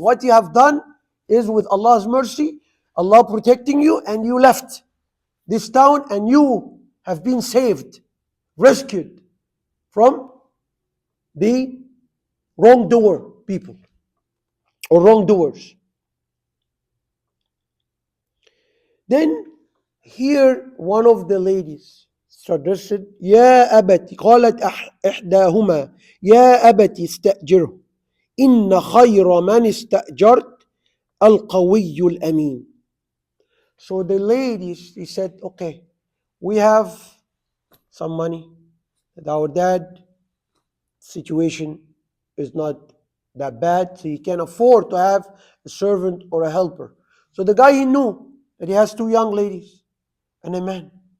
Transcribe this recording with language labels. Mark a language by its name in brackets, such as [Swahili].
[English] What you have done is with Allah's mercy, Allah protecting you, and you left this town and you have been saved, rescued from the wrongdoer people or wrongdoers. [Arabic] Then here one of the ladies suggested, يا أبت قالت إحداهما يا أبت استأجره إن خير من استأجرت القوي الأمين. [English] So the ladies, he said, okay, we have some money. Our dad situation is not that bad, so he can afford to have a servant or a helper. So the guy, he knew that he has two young ladies and a man.